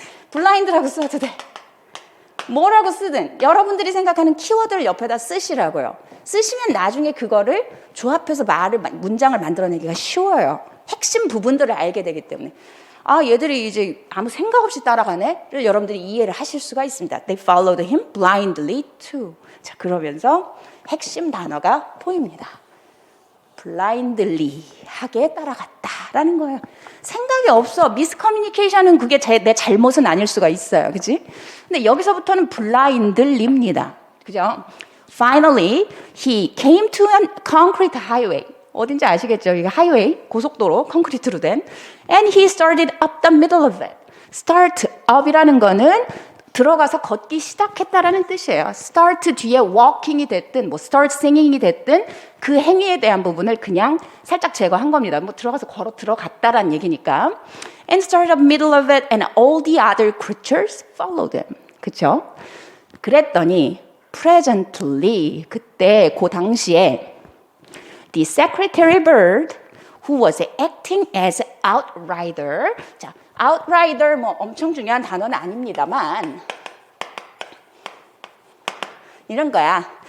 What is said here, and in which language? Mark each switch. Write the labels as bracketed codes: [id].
[ko] 블라인드라고 써도 돼. 뭐라고 쓰든 여러분들이 생각하는 키워드를 옆에다 쓰시라고요. 쓰시면 나중에 그거를 조합해서 문장을 만들어내기가 쉬워요. 핵심 부분들을 알게 되기 때문에. 얘들이 이제 아무 생각 없이 따라가네를 여러분들이 이해를 하실 수가 있습니다. [en] They followed him blindly too. [ko] 자, 그러면서 핵심 단어가 보입니다. blindly 하게 따라갔다라는 거예요. 생각이 없어. miscommunication은 그게 내 잘못은 아닐 수가 있어요. 그치? 근데 여기서부터는 blindly입니다. 그죠? [en] Finally, he came to a concrete highway. [ko] 어딘지 아시겠죠? 이게 하이웨이, 고속도로, 콘크리트로 된. [en] And he started up the middle of it. [ko] Start up이라는 거는 들어가서 걷기 시작했다라는 뜻이에요. Start 뒤에 walking이 됐든, start singing이 됐든 그 행위에 대한 부분을 그냥 살짝 제거한 겁니다. 들어가서 걸어 들어갔다라는 얘기니까. [en] And started up middle of it, and all the other creatures followed him. [ko] 그렇죠? 그랬더니 presently 그때 그 당시에 [en] the secretary bird who was acting as outrider. [ko] 자, outrider 엄청 중요한 단어는 아닙니다만 이런 거야.